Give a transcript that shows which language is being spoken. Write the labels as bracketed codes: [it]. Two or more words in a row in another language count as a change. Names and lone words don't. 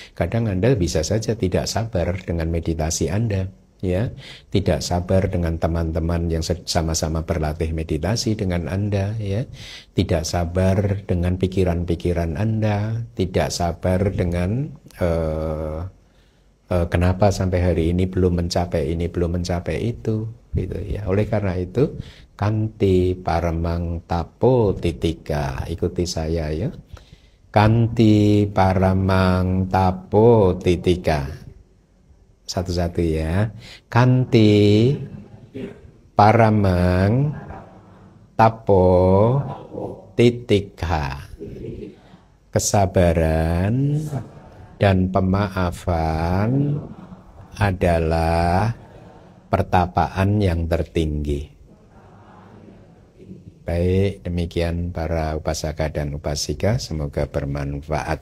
[id] Kadang Anda bisa saja tidak sabar dengan meditasi Anda ya, tidak sabar dengan teman-teman yang sama-sama berlatih meditasi dengan Anda, ya, tidak sabar dengan pikiran-pikiran Anda, tidak sabar dengan kenapa sampai hari ini belum mencapai ini, belum mencapai itu, gitu ya. Oleh karena itu, [pi] kanti paramang tapo titika, [id] ikuti saya ya. [pi] Kanti paramang tapo titika. [id] Satu-satu ya. [pi] Kanti paramang tapo titika. [id] Kesabaran dan pemaafan adalah pertapaan yang tertinggi. Baik, demikian para upasaka dan upasika, semoga bermanfaat.